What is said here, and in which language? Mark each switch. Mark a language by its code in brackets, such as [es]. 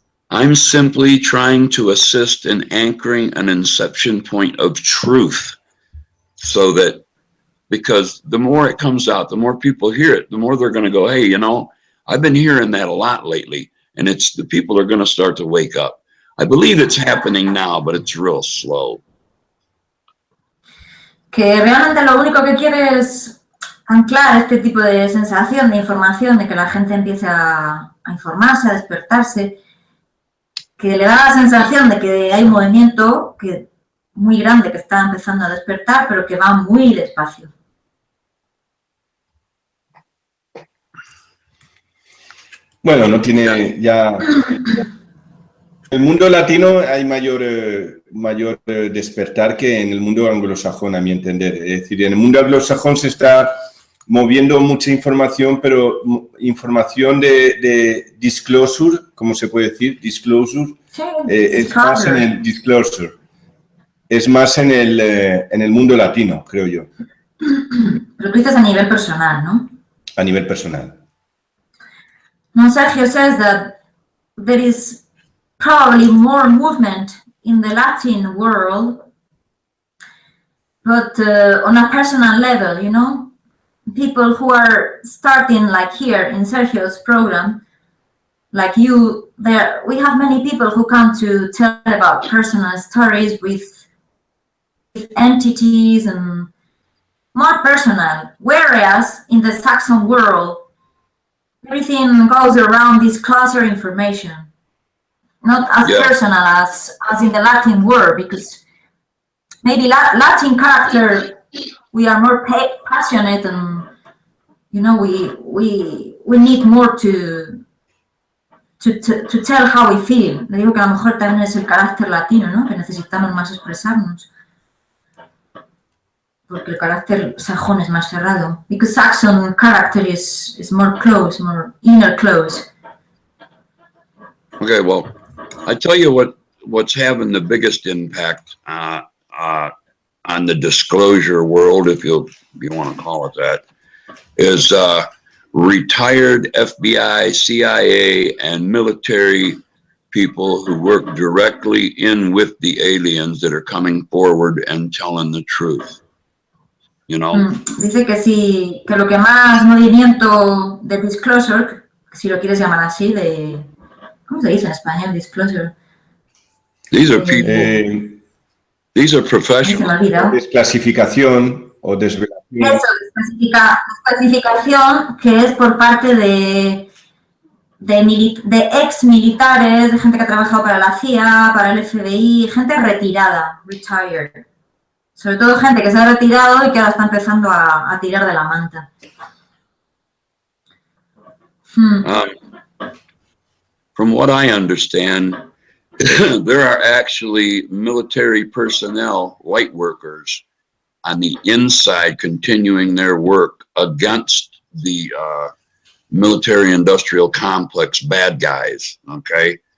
[en] I'm simply trying to assist in anchoring an inception point of truth, so that. Because the more it comes out, the more people hear it, the more they're going to go, hey, you know, I've been hearing that a lot lately. And it's the people are going to start to wake up. I believe it's happening now, but it's real slow. [es] Que realmente lo único que quiere es anclar este tipo de sensación, de información, de que la gente empiece a informarse, a despertarse, que le da la sensación de que hay un movimiento muy grande que está empezando a despertar, pero que va muy despacio. Bueno, no tiene ya... En el mundo latino hay mayor despertar que en el mundo anglosajón, a mi entender. Es decir, en el mundo anglosajón se está moviendo mucha información, pero información de disclosure, ¿cómo se puede decir? Disclosure. Sí, es más en el disclosure. Es más en el mundo latino, creo yo. Pero tú dices a nivel personal, ¿no? A nivel personal. [en] No, Sergio says that there is probably more movement in the Latin world, but on a personal level, you know, people who are starting like here in Sergio's program, like you, we have many people who come to tell about personal stories with entities and more personal, whereas in the Saxon world, everything goes around this cluster information, not as personal as in the Latin world, because maybe Latin character, we are more passionate and, you know, we need more to tell how we feel. [es] Le digo que a lo mejor también es el carácter latino, ¿no? Que necesitamos más expresarnos. Porque el carácter sajón es más cerrado. [en] Because Saxon character is more close, more inner close. Okay, well, I tell you what's having the biggest impact on the disclosure world, if you want to call it that, is retired FBI, CIA, and military people who work directly in with the aliens that are coming forward and telling the truth. You know? [es] Dice que sí, que lo que más movimiento de disclosure, si lo quieres llamar así, de... ¿Cómo se dice en español, disclosure? [en] These are people, these are professionals. [es] Desclasificación o desvelación. Eso, desclasificación, que es por parte de ex militares, de gente que ha trabajado para la CIA, para el FBI, gente retirada, retired. Sobre todo gente que se ha retirado y que ahora está empezando a tirar de la manta. [en] From what I understand, there are actually military personnel, white workers, on the inside continuing their work against the military-industrial complex bad guys, okay?